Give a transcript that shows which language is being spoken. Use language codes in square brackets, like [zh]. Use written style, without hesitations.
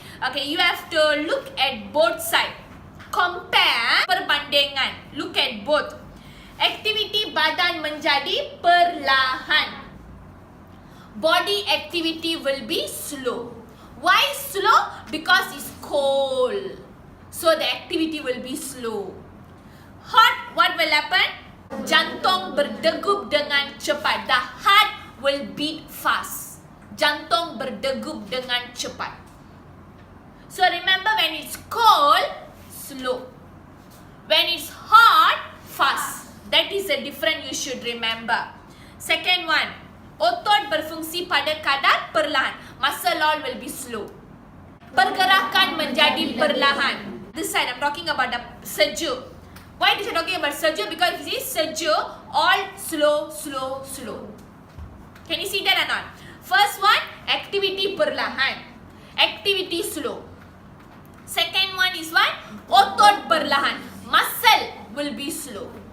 [en] Okay, you have to look at both sides. Compare, perbandingan. Look at both. [ms] Aktiviti badan menjadi perlahan. [en] Body activity will be slow. Why slow? Because it's cold. So the activity will be slow. Hot, what will happen? [ms] Jantung berdegup dengan cepat. [en] The heart will beat fast. [ms] Jantung berdegup dengan cepat. [en] So remember, when it's cold, slow. When it's hot, fast. That is the difference you should remember. Second one, [ms] otot berfungsi pada kadar perlahan. [en] Muscle all will be slow. [ms] Pergerakan menjadi perlahan. [en] This side I'm talking about the sejuk. Why is it talking about sejuk? Because this sejuk all slow, slow, slow. Can you see that or not? First one, activity perlahan. Activity slow. Second one is what? [ms] Otot perlahan. [en] Muscle will be slow.